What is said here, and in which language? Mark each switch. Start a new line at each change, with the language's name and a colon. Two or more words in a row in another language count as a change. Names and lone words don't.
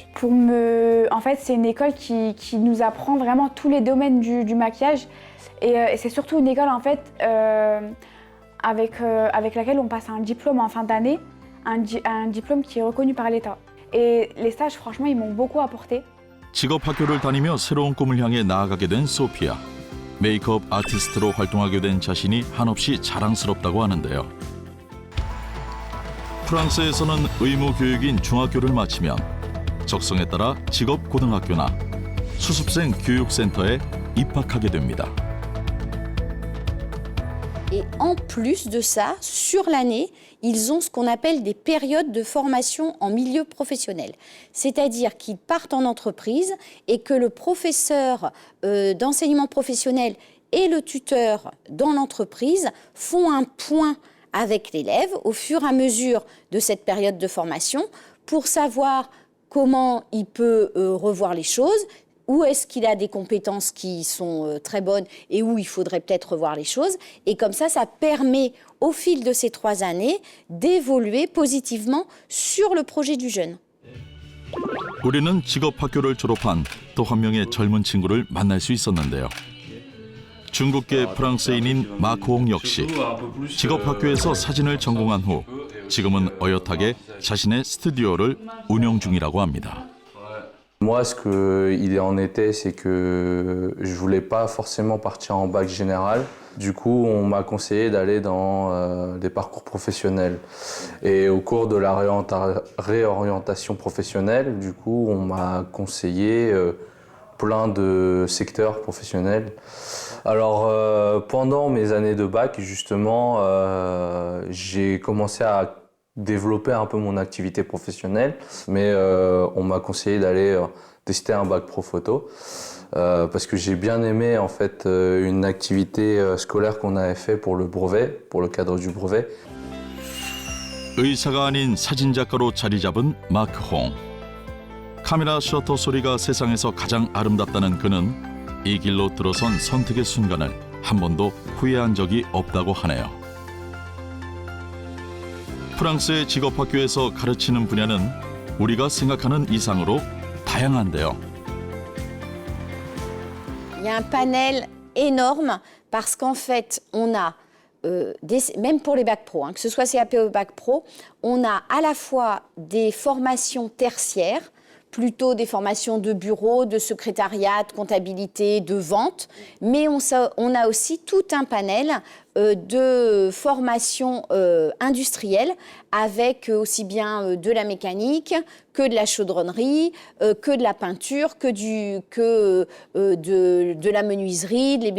French: En fait, c'est une école qui nous apprend vraiment tous les domaines du maquillage. Et c'est surtout une école, en fait, avec laquelle on passe un diplôme en fin d'année, un diplôme qui est reconnu par l'État. Et les stages, franchement, ils m'ont beaucoup apporté.
Korean: 직업학교를 다니며 새로운 꿈을 향해 나아가게 된 소피아. 메이크업 아티스트로 활동하게 된 자신이 한없이 자랑스럽다고 하는데요. 프랑스에서는 의무 교육인 중학교를 마치면 적성에 따라 직업고등학교나 수습생 교육센터에 입학하게 됩니다.
French: Et en plus de ça, sur l'année, ils ont ce qu'on appelle des périodes de formation en milieu professionnel. C'est-à-dire qu'ils partent en entreprise et que le professeur d'enseignement professionnel et le tuteur dans l'entreprise font un point avec l'élève au fur et à mesure de cette période de formation pour savoir comment il peut revoir les choses, où est-ce qu'il a des compétences qui sont très bonnes et où il faudrait peut-être revoir les choses. Et comme ça, ça permet au fil de ces 3 années d'évoluer positivement sur le projet du jeune.
Korean: 우리는 직업학교를 졸업한 또 한 명의 젊은 친구를 만날 수 있었는데요. 중국계 프랑스인인 마크홍 역시 직업학교에서 사진을 전공한 후 지금은 어엿하게 자신의 스튜디오를 운영 중이라고 합니다.
French: Moi, ce qu'il en était, c'est que je voulais pas forcément partir en bac général. Du coup, on m'a conseillé d'aller dans des parcours professionnels. Et au cours de la réorientation professionnelle, du coup, on m'a conseillé plein de secteurs professionnels. Alors, pendant mes années de bac, justement, j'ai commencé à développer un peu mon activité professionnelle, mais on m'a conseillé d'aller tester un bac pro photo parce que j'ai bien aimé en fait une activité scolaire qu'on avait fait pour le brevet, pour le cadre du brevet.
Korean: 의사가 아닌 사진작가로 자리 잡은 마크홍. 카메라 셔터 소리가 세상에서 가장 아름답다는 그는 이 길로 들어선 선택의 순간을 한 번도 후회한 적이 없다고 하네요. 프랑스의 직업학교에서 가르치는 분야는 우리가 생각하는 이상으로 다양한데요.
French: Il y a un panel énorme parce qu'en fait, on a, même pour les bacs pro, que ce soit CAP ou bac pro, on a à la fois des formations tertiaires, plutôt des formations de bureau, de secrétariat, de comptabilité, de vente, mais on a aussi tout un panel de formations industrielles avec aussi bien de la mécanique que de la chaudronnerie, que de la peinture, que de la menuiserie, de l'ébénisterie.